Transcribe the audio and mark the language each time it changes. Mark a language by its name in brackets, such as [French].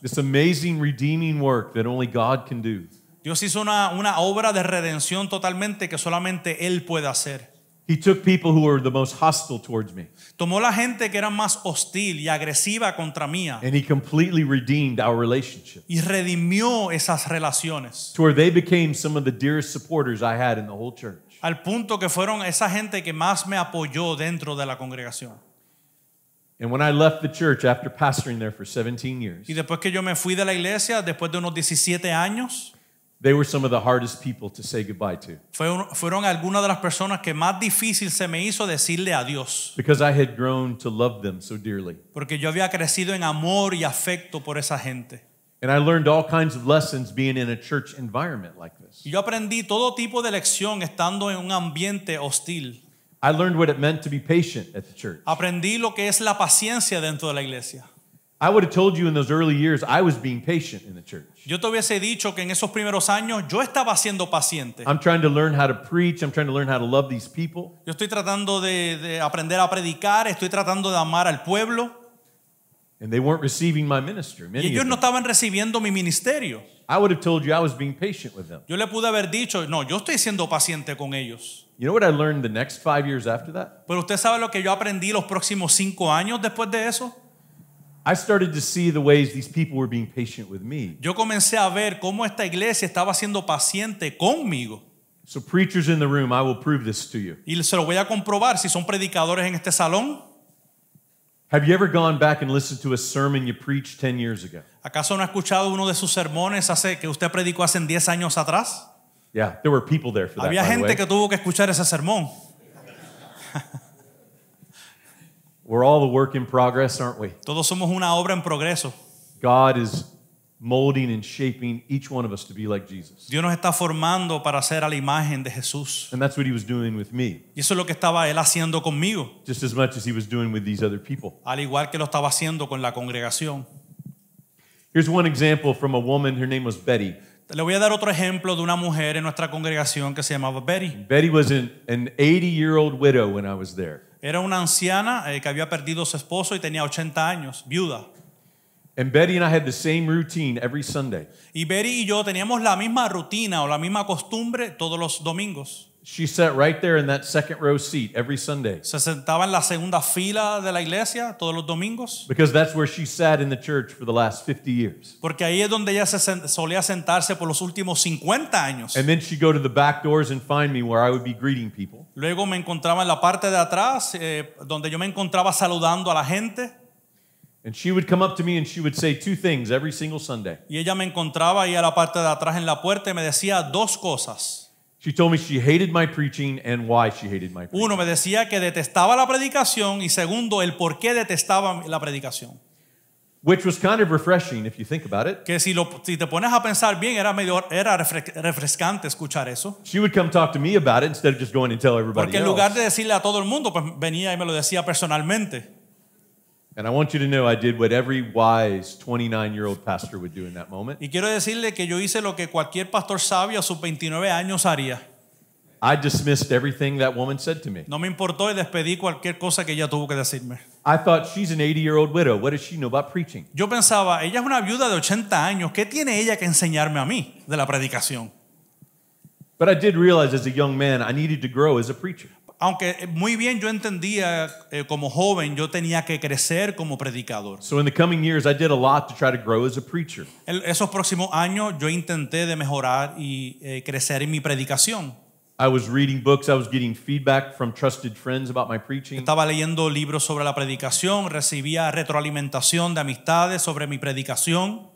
[English] This amazing redeeming work that only God can do. [Spanish] Dios hizo una obra de redención totalmente que solamente Él puede hacer. [English] He took people who were the most hostile towards me, [Spanish] Tomó la gente que era más hostil y agresiva contra mí [English] and he completely redeemed our relationship [Spanish] y redimió esas relaciones [English] to where they became some of the dearest supporters I had in the whole church. [Spanish] al punto que fueron esa gente que más me apoyó dentro de la congregación. [English] And when I left the church after pastoring there for 17 years, [Spanish] Y después que yo me fui de la iglesia, después de unos 17 años, [English] they were some of the hardest people to say goodbye to [Spanish] fueron algunas de las personas que más difícil se me hizo decirle adiós. [English] because I had grown to love them so dearly. [Spanish] Porque yo había crecido en amor y afecto por esa gente. [English] And I learned all kinds of lessons being in a church environment like this. [Spanish] Y yo aprendí todo tipo de lección estando en un ambiente hostil. [English] I learned what it meant to be patient at the church. [Spanish] Aprendí lo que es la paciencia dentro de la iglesia. [English] I would have told you in those early years I was being patient in the church. [Spanish] Yo te hubiese dicho que en esos primeros años yo estaba siendo paciente. [English] I'm trying to learn how to preach. I'm trying to learn how to love these people. [Spanish] Yo estoy tratando de aprender a predicar, estoy tratando de amar al pueblo. [English] And they weren't receiving my ministry. [Spanish] Y [English] Many [Spanish] ellos [English] of [Spanish] no [English] them. [Spanish] estaban recibiendo mi ministerio. [English] I would have told you I was being patient with them. [Spanish] Yo le pude haber dicho, no, yo estoy siendo paciente con ellos. [English] You know what I learned the next 5 years after that? [Spanish] Pero usted sabe lo que yo aprendí los próximos 5 años después de eso. [English] I started to see the ways these people were being patient with me. [Spanish] Yo comencé a ver cómo esta iglesia estaba siendo paciente conmigo. [English] So preachers in the room, I will prove this to you. [Spanish] Y se lo voy a comprobar si son predicadores en este salón. [English] Have you ever gone back and listened to a sermon you preached 10 years ago? [Spanish] ¿Acaso no ha escuchado uno de sus sermones que usted predicó hace 10 años atrás? [English] Yeah, there were people there for that, [Spanish] Había [English] by the [Spanish] gente [English] way. [Spanish] que tuvo que escuchar ese sermón. [English] We're all a work in progress, aren't we? [Spanish] Todos somos una obra en progreso. [English] God is molding and shaping each one of us to be like Jesus. [Spanish] Dios nos está formando para ser a la imagen de Jesús. [English] And that's what he was doing with me, [Spanish] Y eso es lo que estaba él haciendo conmigo, [English] just as much as he was doing with these other people. [Spanish] al igual que lo estaba haciendo con la congregación. [English] Here's one example from a woman. Her name was Betty. [Spanish] Le voy a dar otro ejemplo de una mujer en nuestra congregación que se llamaba Betty. [English] Betty was an 80-year-old widow when I was there. [Spanish] Era una anciana que había perdido a su esposo y tenía 80 años, viuda. [English] And Betty and I had the same routine every Sunday. [Spanish] Y Betty y yo teníamos la misma rutina o la misma costumbre todos los domingos. [English] She sat right there in that second row seat every Sunday [Spanish] Se sentaba en la segunda fila de la iglesia todos los domingos, [English] because that's where she sat in the church for the last 50 years. [Spanish] porque ahí es donde ella solía sentarse por los últimos 50 años. [English] And then she'd go to the back doors and find me where I would be greeting people. [Spanish] Luego me encontraba en la parte de atrás, donde yo me encontraba saludando a la gente. [English] And she would come up to me and she would say two things every single Sunday. [Spanish] Y ella me encontraba ahí a la parte de atrás en la puerta y me decía dos cosas. [English] She told me she hated my preaching and why she hated my preaching. [Spanish] Uno, me decía que detestaba la predicación, y segundo, el por qué detestaba la predicación. [English] Which was kind of refreshing if you think about it. [Spanish] Que si te pones a pensar bien, era refrescante escuchar eso. [English] She would come talk to me about it instead of just going and tell everybody [Spanish] Porque en lugar [English] else. [Spanish] de decirle a todo el mundo, pues venía y me lo decía personalmente. [English] And I want you to know I did what every wise 29-year-old pastor would do in that moment. [Spanish] Y quiero decirle que yo hice lo que cualquier pastor sabio a sus 29 años haría. [English] I dismissed everything that woman said to me. [Spanish] No me importó y despedí cualquier cosa que ella tuvo que decirme. [English] I thought she's an 80-year-old widow. What does she know about preaching? [Spanish] Yo pensaba, ella es una viuda de 80 años. ¿Qué tiene ella que enseñarme a mí de la predicación? [English] But I did realize as a young man I needed to grow as a preacher. [Spanish] Aunque muy bien yo entendía como joven, yo tenía que crecer como predicador. [English] So in the coming years I did a lot to try to grow as a preacher. [Spanish] Esos próximos años yo intenté de mejorar y crecer en mi predicación. [English] I was reading books, I was getting feedback from trusted friends about my preaching. [Spanish] Estaba leyendo libros sobre la predicación, recibía retroalimentación de amistades sobre mi predicación.